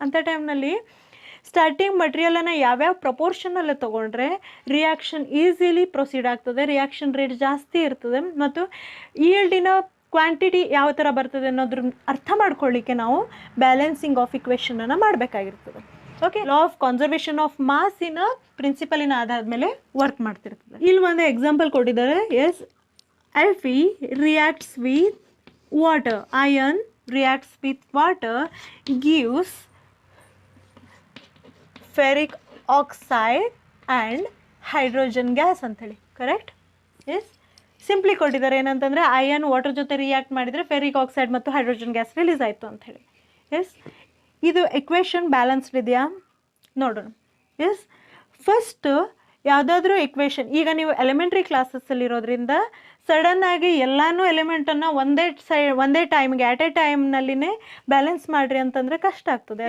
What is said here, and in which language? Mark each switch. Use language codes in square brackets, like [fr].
[kn] ಅಂಥ ಟೈಮ್ನಲ್ಲಿ ಸ್ಟಾರ್ಟಿಂಗ್ ಮಟೀರಿಯಲನ್ನು ಯಾವ್ಯಾವ ಪ್ರಪೋರ್ಷನಲ್ಲಿ ತೊಗೊಂಡ್ರೆ ರಿಯಾಕ್ಷನ್ ಈಸಿಲಿ ಪ್ರೊಸೀಡ್ ಆಗ್ತದೆ, ರಿಯಾಕ್ಷನ್ ರೇಟ್ ಜಾಸ್ತಿ ಇರ್ತದೆ, ಮತ್ತು ಈಲ್ಡಿನ ಕ್ವಾಂಟಿಟಿ ಯಾವ ಥರ ಬರ್ತದೆ ಅನ್ನೋದ್ರ ಅರ್ಥ ಮಾಡ್ಕೊಳ್ಳಿಕ್ಕೆ ನಾವು balancing of ಇಕ್ವೇಷನನ್ನು ಮಾಡಬೇಕಾಗಿರ್ತದೆ. Okay, law of conservation of ಮಾಸಿನ ಪ್ರಿನ್ಸಿಪಲಿನ ಆಧಾರದ ಮೇಲೆ ವರ್ಕ್ ಮಾಡ್ತಿರ್ತದೆ. ಇಲ್ಲಿ ಒಂದು ಎಕ್ಸಾಂಪಲ್ ಕೊಟ್ಟಿದ್ದಾರೆ. [en] yes, Fe reacts with water, iron reacts with water, gives ferric oxide and hydrogen gas [kn] ಅಂತೇಳಿ. ಕರೆಕ್ಟ್? ಎಸ್, ಸಿಂಪ್ಲಿ ಕೊಟ್ಟಿದ್ದಾರೆ. ಏನಂತಂದರೆ ಐರನ್ ವಾಟರ್ ಜೊತೆ ರಿಯಾಕ್ಟ್ ಮಾಡಿದರೆ ಫೆರಿಕ್ ಆಕ್ಸೈಡ್ ಮತ್ತು ಹೈಡ್ರೋಜನ್ ಗ್ಯಾಸ್ ರಿಲೀಸ್ ಆಯಿತು ಅಂಥೇಳಿ. ಎಸ್, ಇದು ಇಕ್ವೇಷನ್ ಬ್ಯಾಲೆನ್ಸ್ಡ್ ಇದೆಯಾ ನೋಡೋಣ. ಎಸ್, ಫಸ್ಟ್ ಯಾವುದಾದ್ರೂ ಇಕ್ವೇಷನ್, ಈಗ ನೀವು ಎಲಿಮೆಂಟ್ರಿ ಕ್ಲಾಸಸ್ಸಲ್ಲಿರೋದ್ರಿಂದ ಸಡನ್ನಾಗಿ ಎಲ್ಲನೂ ಎಲಿಮೆಂಟನ್ನು ಒಂದೇ ಟೈಮ್ಗೆ ಆಟ್ ಎ ಟೈಮ್ನಲ್ಲಿನೇ ಬ್ಯಾಲೆನ್ಸ್ ಮಾಡಿರಿ ಅಂತಂದರೆ ಕಷ್ಟ ಆಗ್ತದೆ.